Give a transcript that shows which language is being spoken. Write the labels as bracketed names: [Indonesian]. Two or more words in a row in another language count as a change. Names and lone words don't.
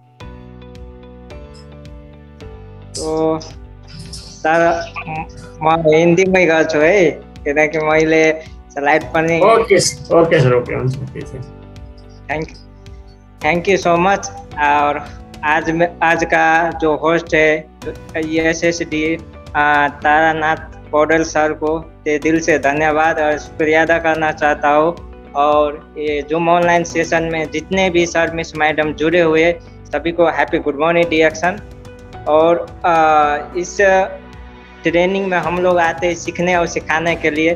[Nepali] तो सर म हिन्दीमै गर्छु है, किनकि मैले स्लाइड पनि ओके सर ओके हुन्छ। [English] thank you so much. [Hindi] और आज का जो होस्ट है एसएसडी तारानाथ पौडेल सर को दिल से धन्यवाद और शुक्रिया अदा करना चाहता हूँ। और ये [English] Zoom online session [Hindi] में जितने भी सर मिस मैडम जुड़े हुए सभी को [English] happy good morning [Hindi] डिएक्शन। और इस ट्रेनिंग में हम लोग आते हैं सीखने और सिखाने के लिए।